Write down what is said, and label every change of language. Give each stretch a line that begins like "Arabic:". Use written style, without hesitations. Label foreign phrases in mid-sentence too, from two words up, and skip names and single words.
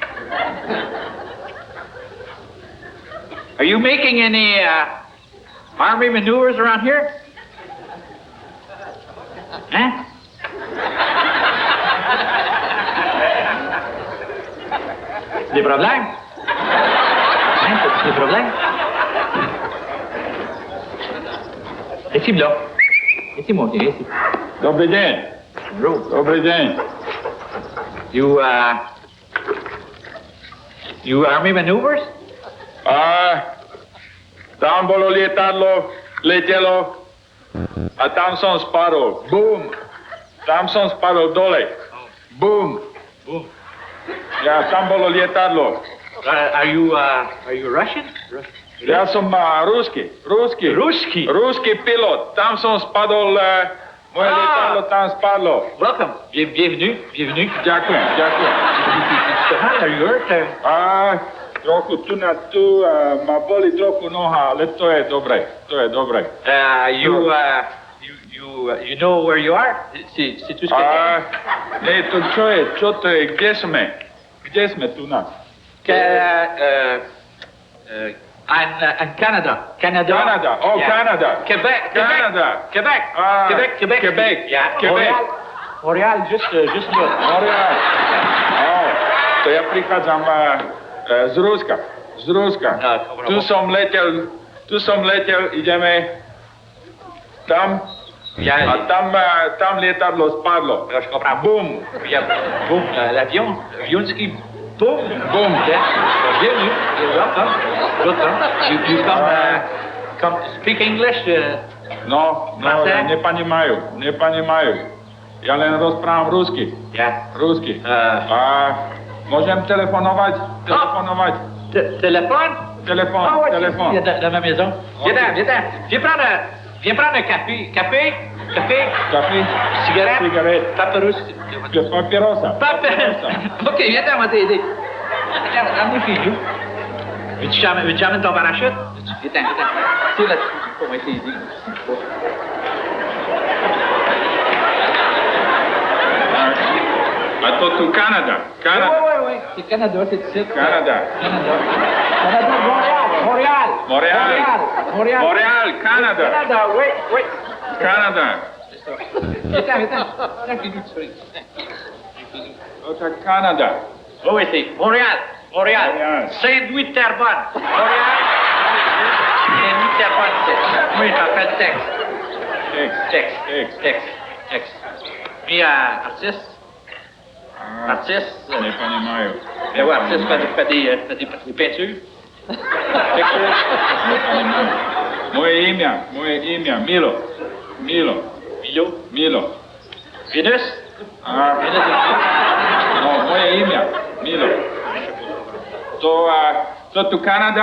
English: Are you making any army maneuvers around here?
French: Hein? Des problèmes? Hein? T'as des problèmes? Ici, là. Ici, mon vieux, ici.
Russian: Добрый день.
French: Bonjour.
Russian: Добрый день.
English: You, You army maneuvers?
Slovak: Tam bolo lietadlo, letelo a tam som spadol. Boom. Tam som spadol dole. Boom. Boom. Ja, tam bolo lietadlo.
English: Are you Russian?
Slovak: Ja som ruski. Ruski pilot. Tam som spadol, moje lietadlo tam spadlo.
English: Welcome. Bienvenue.
Slovak: Ďakujem.
English: Are you hurt?
Slovak: Trochu tu ma boli trochu noha, ale to je dobre.
English: You know where you are?
French: C'est tout ce que
Slovak: Nie, to čo to je, kde sme tu na?
English: In Canada. Canada, Yeah. Canada. Quebec. Yeah. Quebec.
French: Montréal, juste là. Montréal.
Slovak: To ja prichádzam z Ruska. Tu som letel, ideme tam. A tam lietadlo spadlo.
French: Je comprends. Boom. Boum. L'avion ski. Boum. Bienvenue.
English: Welcome. You come speak English? No,
French: Français?
Slovak: neponímajú. Ja len rozprávam rusky.
English: Yeah.
Slovak: Rusky. Môžem telefonovať?
French: Téléphone?
Slovak: Telefon.
French: Il est dans ma maison. Viens. Viens prendre un café. Café? Cigarette. Paperousse.
Slovak: Papierosa.
French: OK, viens on va t'aider. Amenez chez nous. Veux-tu amener ton parachute? Viens. C'est là-dessus. On va t'aider.
Slovak: A to tu Canada.
French: Oui. C'est Canada, c'est ici. Canada. Montréal, Canada. Oui. Canada. Viens.
Slovak: To tak Canada.
French: Oui, c'est Montréal. Montréal. Saint-Louis-Terrebonne. Montréal. Saint-Louis-Terrebonne, c'est. Oui, je m'appelle Tex. Puis, artiste.
Slovak: Neponímajú.
French: Mais ouais, artiste fait des peintures.
Slovak: Moje imя, Milo.
French: Vénus?
Slovak: No, moje imя, Milo. To tu Canada?